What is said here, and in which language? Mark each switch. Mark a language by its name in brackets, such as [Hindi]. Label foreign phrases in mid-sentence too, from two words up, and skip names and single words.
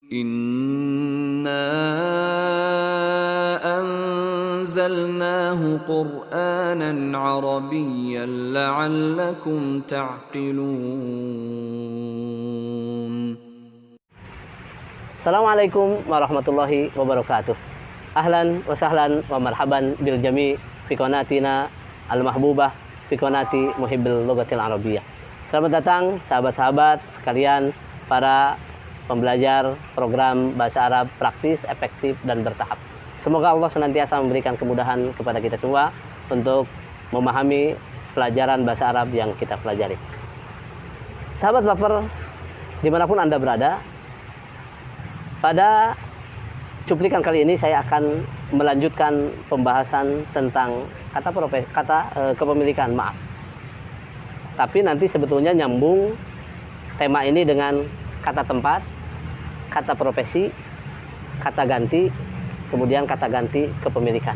[Arabic] إنا أنزلناه قرآنا عربيا لعلكم تعقلون. السلام عليكم ورحمة الله وبركاته. أهلا وسهلا ومرحبا بالجميع في قناتنا المحبوبة في قناة محبي اللغة العربية. [Indonesian] Selamat datang sahabat-sahabat sekalian, para pembelajar program bahasa Arab praktis, efektif, dan bertahap. Semoga Allah senantiasa memberikan kemudahan kepada kita semua untuk memahami pelajaran bahasa Arab yang kita pelajari. Sahabat baper, dimanapun Anda berada, pada cuplikan kali ini saya akan melanjutkan pembahasan tentang kepemilikan, Tapi nanti sebetulnya nyambung tema ini dengan kata tempat, kata profesi, kata ganti, kemudian kata ganti kepemilikan.